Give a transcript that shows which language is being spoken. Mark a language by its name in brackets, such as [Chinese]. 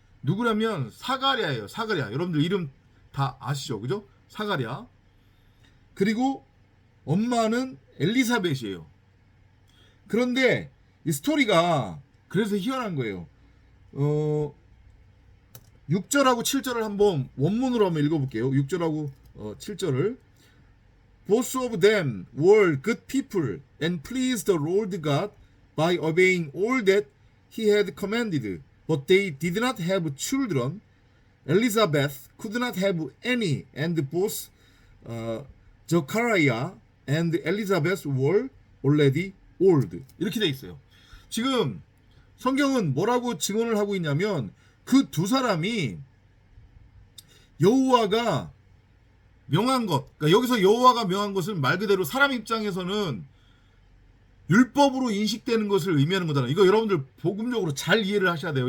[Korean] 누구냐면 사가랴예요. 사가랴. 여러분들 이름 다 아시죠? 그죠? 사가랴. 그리고 엄마는 엘리사벳이에요. 그런데 이 스토리가 그래서 희한한 거예요. 6절하고 7절을 한번 원문으로 한번 읽어볼게요. 6절하고 7절을. [English] Both of them were good people and pleased the Lord God by obeying all that he had commanded. But they did not have children. Elizabeth could not have any, and both Zechariah and Elizabeth were already old. [Korean] 이렇게 돼 있어요. 지금 성경은 뭐라고 증언을 하고 있냐면 그 두 사람이 여호와가 명한 것, 그러니까 여기서 여호와가 명한 것은 말 그대로 사람 입장에서는 율법으로 인식되는 것을 의미하는 거잖아요. 이거 여러분들 복음적으로 잘 이해를 하셔야 돼요.